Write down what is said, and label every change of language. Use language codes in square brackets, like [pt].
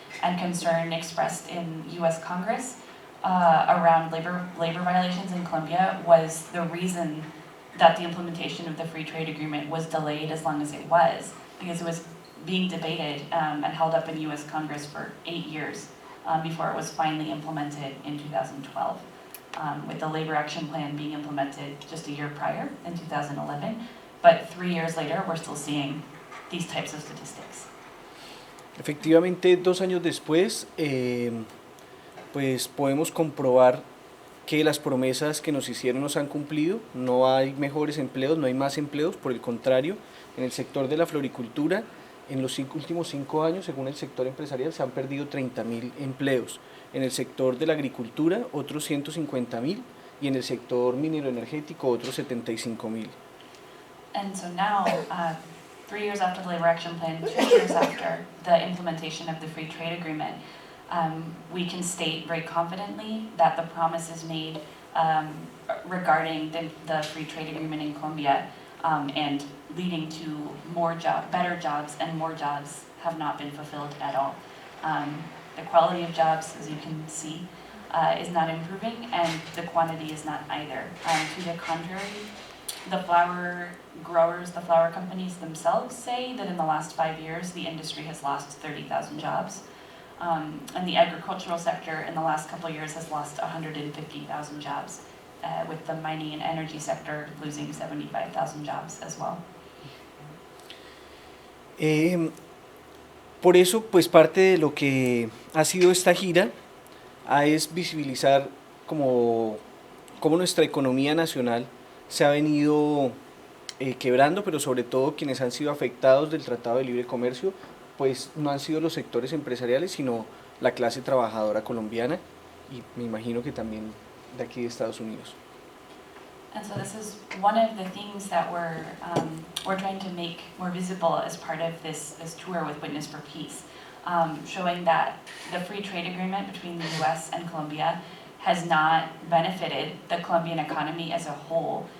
[en] And concern expressed in US Congress around labor violations in Colombia was the reason that the implementation of the free trade agreement was delayed as long as it was, because it was being debated and held up in US Congress for 8 years before it was finally implemented in 2012, with the labor action plan being implemented just a year prior in 2011. But 3 years later, we're still seeing these types of statistics. [es] Efectivamente, 2 años después, pues podemos comprobar que las promesas que nos hicieron no se han cumplido. No hay mejores empleos, no hay más empleos, por el contrario, en el sector de la floricultura, en los últimos 5 años, según el sector empresarial, se han perdido 30.000 empleos. En el sector de la agricultura, otros 150.000, y en el sector minero energético, otros 75.000. [en] And so now, 3 years after the Labor Action Plan, 2 years after the implementation of the Free Trade Agreement, we can state very confidently that the promises made regarding the Free Trade Agreement in Colombia and leading to better jobs, and more jobs have not been fulfilled at all. The quality of jobs, as you can see, is not improving, and the quantity is not either. To the contrary, the flower growers, the flower companies themselves say that in the last 5 years, the industry has lost 30,000 jobs. And the agricultural sector in the last couple of years has lost 150,000 jobs, with the mining and energy sector losing 75,000 jobs as well. [es] Por eso, pues parte de lo que ha sido esta gira es visibilizar cómo nuestra economía nacional se ha venido quebrando, pero sobre todo quienes han sido afectados del Tratado de Libre Comercio, pues no han sido los sectores empresariales, sino la clase trabajadora colombiana y me imagino que también de aquí de Estados Unidos. [en] And so this is one of the things that we're trying to make more visible as part of this tour with Witness for Peace, showing that the free trade agreement between the U.S. and Colombia has not benefited the Colombian economy as a whole.